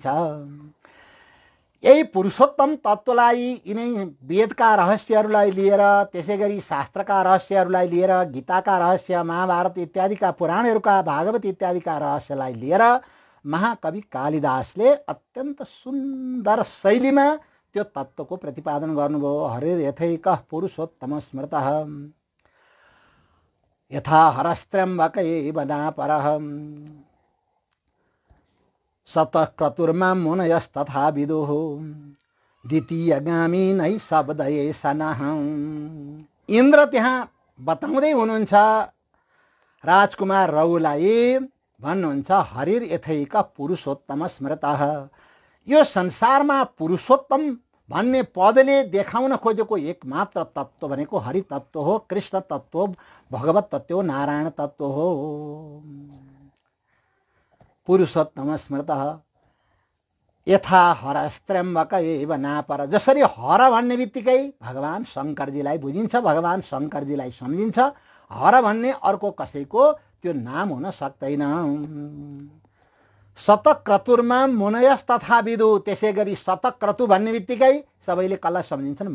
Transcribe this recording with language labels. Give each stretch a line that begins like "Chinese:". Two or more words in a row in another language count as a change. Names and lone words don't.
Nepali: यही पुरुषोत्तम तत्त्वलाई यिनै वेदका रहस्यहरूलाई लिएर, त्यसै गरी शास्त्रका रहस्यहरूलाई लिएर, गीताका रहस्य, महाभारत इत्यादिका पुराणहरूका, भागवत इत्यादिका रहस्यलाई लिएर महाकवि कालिदासले अत्यन्त सुन्दर शैलीमा त्यो तत्त्वको प्रतिपादन गर्नुभयो।
Sanskrit: हरिर यथैकः पुरुषोत्तम स्मृतः यथा हरस्त्र्यम्बकैव नापरः सतः क्रतुर्मां मुनयस्तथा विदुः द्वितीयगामी नै शब्दये सनः।
Nepali: इन्द्र त्यहाँ बताउँदै हुनुहुन्छ राजकुमार रघुलाई, भन्नुहुन्छ
Sanskrit: हरिर यथैक पुरुषोत्तम स्मृतः।
Nepali: यो संसारमा पुरुषोत्तम भन्ने पदले देखाउन खोजेको एकमात्र तत्त्व भनेको हरि तत्त्व हो, कृष्ण तत्त्व, भगवत तत्त्व हो, नारायण तत्त्व हो।
Sanskrit: पुरुषोत्तम स्मृतः यथा हरस्त्र्यम्बक एव नापर।
Nepali: जसरी हर भन्ने बित्तिकै भगवान शङ्करजीलाई बुझिन्छ, भगवान शङ्करजीलाई सम्झिन्छ, हर भन्ने अर्को कसैको त्यो नाम हुन सक्दैन।
Sanskrit: शतक्रतुर्मा मुनयस तथा विदु।
Nepali: त्यसै गरी शतक्रतु भन्ने बित्तिकै सबैले कसलाई सम्झिन्छन्?